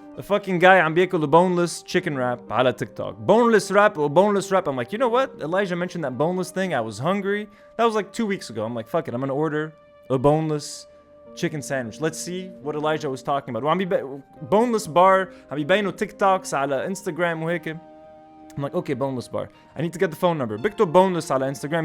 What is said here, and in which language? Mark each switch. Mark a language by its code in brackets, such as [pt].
[en] a fucking guy [ar] عم بياكل [en] a boneless chicken wrap [ar] على [en] TikTok. Boneless wrap or boneless wrap. I'm like, you know what? Elijah mentioned that boneless thing. I was hungry. That was like 2 weeks ago. I'm like, fuck it. I'm gonna order a boneless chicken sandwich. Let's see what Elijah was talking about. [ar] وعم boneless bar. عم يبينوا TikToks على Instagram وهيك. [en] I'm like, okay, boneless bar. I need to get the phone number. [ar] بكتب [en] boneless على Instagram.